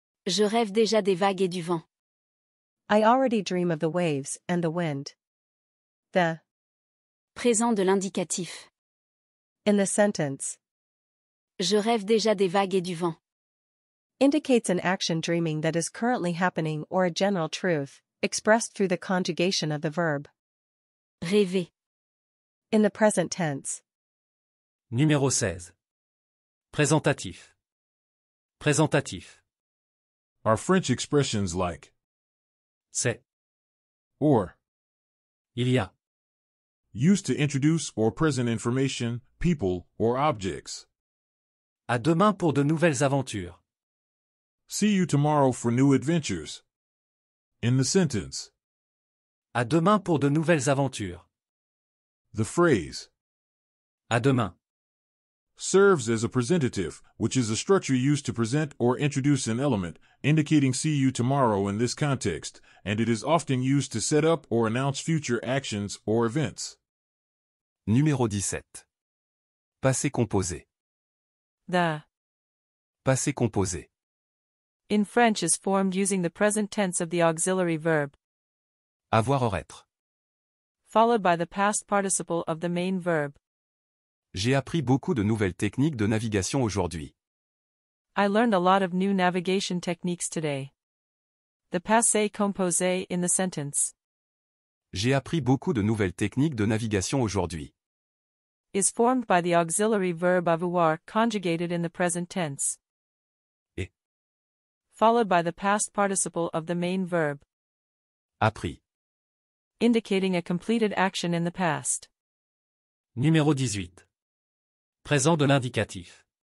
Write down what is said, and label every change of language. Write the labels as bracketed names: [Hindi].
[French] Je rêve déjà des vagues et du vent. [English] I already dream of the waves and the wind. The [French] Présent de l'indicatif. [English] in the sentence [French] Je rêve déjà des vagues et du vent. [English] indicates an action dreaming that is currently happening or a general truth, expressed through the conjugation of the verb [French] Rêver. [English] in the present tense. [French] Numéro 16. Présentatif. Présentatif. [English] Are French expressions like [French] C'est. [English] or [French] Il y a. [English] used to introduce or present information, people, or objects. [French] À demain pour de nouvelles aventures. [English] See you tomorrow for new adventures. In the sentence, [French] À demain pour de nouvelles aventures. [English] the phrase [French] À demain. [English] serves as a presentative, which is a structure used to present or introduce an element, indicating see you tomorrow in this context, and it is often used to set up or announce future actions or events. [French] Numéro 17. Passé composé. [English] The [French] Passé composé. [English] in French is formed using the present tense of the auxiliary verb, [French] Avoir or être. [English] followed by the past participle of the main verb. [French] J'ai appris beaucoup de nouvelles techniques de navigation aujourd'hui. [English] I learned a lot of new navigation techniques today. The passé composé in the sentence [French] J'ai appris beaucoup de nouvelles techniques de navigation aujourd'hui. [English] is formed by the auxiliary verb avoir conjugated in the present tense, [French] Et. [English] followed by the past participle of the main verb, [French] Appris. [English] indicating a completed action in the past. [French] Numéro 18. Présent de l'indicatif.